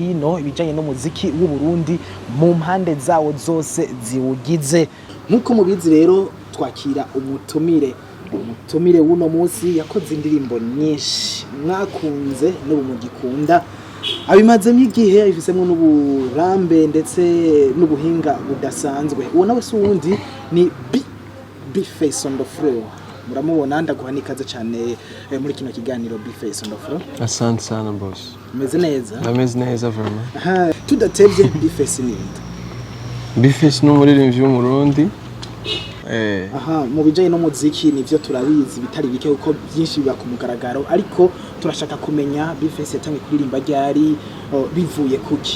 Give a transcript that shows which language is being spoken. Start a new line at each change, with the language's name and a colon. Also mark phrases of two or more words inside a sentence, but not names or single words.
Rundi: hino ibijanye no muziki w'u Burundi mu mpande zawo zose ziwugize nkuko mubizi rero twakira umutumire w'uno munsi yakoze indirimbo nyinshi mwakunze n'ubu mugikunda abimazemo igihe abifisemwe n'uburambe ndetse n'ubuhinga budasanzwe uwo nawe si uwundi ni Face on the floor muramubona ndaguhani ikaze cyane muri kino kiganiro Face on the floor.
Swahili: Asante sana boss.
Rundi: Meze neza? Ameze neza vraiment. Tudatevye Face ni Face n'umuririmbyi w'umurundi. Mu bijanye no muziki nivyo turabizi bitari bike uko byinshi biba ku mugaragaro ariko turashaka kumenya Face yatangiye kuririmba ryari bivuye kuki.